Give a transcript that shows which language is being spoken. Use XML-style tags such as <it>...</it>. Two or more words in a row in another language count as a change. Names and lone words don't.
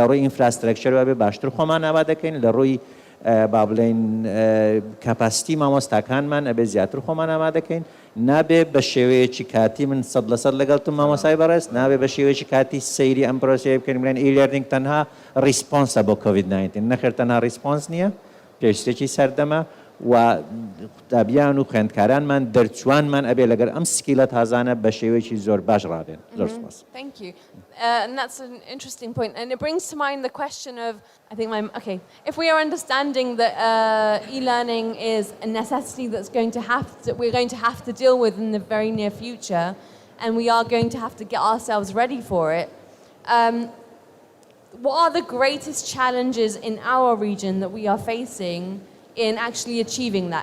<ckb>ڕووی ئینفراستراکچەرەوە ئەبێ باشتر خۆمان ئامادەکەین لە ڕووی با بڵێن کەپاسیتی مامۆستاکانمان ئەبێ زیاتر خۆمان ئامادەکەین نابێ بە شێوەیەکی کاتی من 100% لەگەڵتم مامۆسای بەڕێز نابێ بە شێوەیەکی کاتی سەیری ئەم پرۆسەیە بکەین بڵێن ئی-لێرنینگ تەنها ریسپۆنسە بۆ کۆڤید-19 نەخێر تەنها ریسپۆنس نییە پێویستێکی سەردەمە و قوتابیان و خوێندکارانمان دەرچوانمان ئەبێ لەگەر ئەم سکیلە تازانە بە شێوەیەکی زۆر باش ڕابێن. زۆر سپاس.</ckb> <en>Thank you. And that's an interesting point. And it brings to mind the question of, I think okay, if we are understanding that e-learning is a necessity we're going to have to deal with in the very near future, and we are going to have to get ourselves ready for it, what are the greatest challenges in our region that we are facing in actually achieving that?</en>